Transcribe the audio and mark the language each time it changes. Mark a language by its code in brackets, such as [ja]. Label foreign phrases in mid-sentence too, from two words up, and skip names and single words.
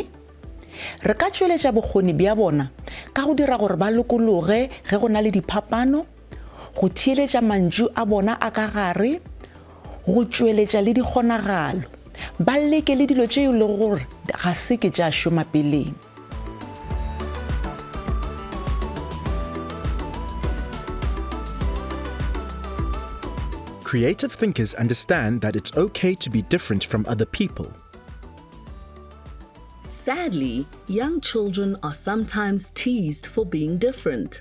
[nso] Re ka tšweletša bokgoni bja bona ka go dira gore ba lokologe ge go na le diphapano, go theeletša mantšu a bona a ka gare, go tšweletša le dikgonagalo, ba leke le dilo tšeo le gore ga se ke tša šoma peleng. [en] Creative thinkers understand that it's okay to be different from other people. Sadly, young children are sometimes teased for being different.